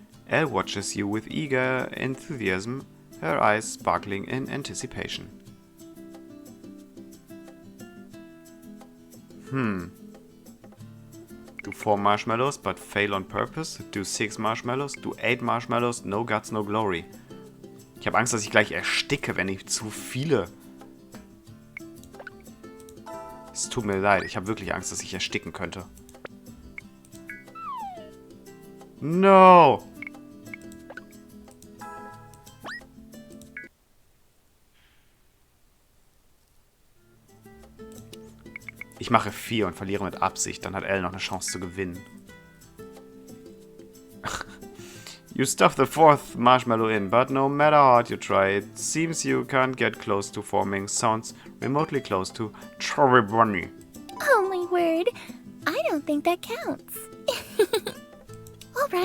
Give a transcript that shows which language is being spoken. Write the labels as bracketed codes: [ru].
[en] Elle watches you with eager enthusiasm, her eyes sparkling in anticipation. Do 4 marshmallows but fail on purpose? Do 6 marshmallows? Do 8 marshmallows? No guts, no glory. [de] Ich habe Angst, dass ich gleich ersticke, wenn ich zu viele... Es tut mir leid, ich habe wirklich Angst, dass ich ersticken könnte. [en] No! [de] Ich mache 4 und verliere mit Absicht, dann hat Elle noch eine Chance zu gewinnen. [en] You stuff the 4th marshmallow in, but no matter how hard you try, it seems you can't get close to forming sounds remotely close to Chubby Bunny. Oh my word. I don't think that counts. All right.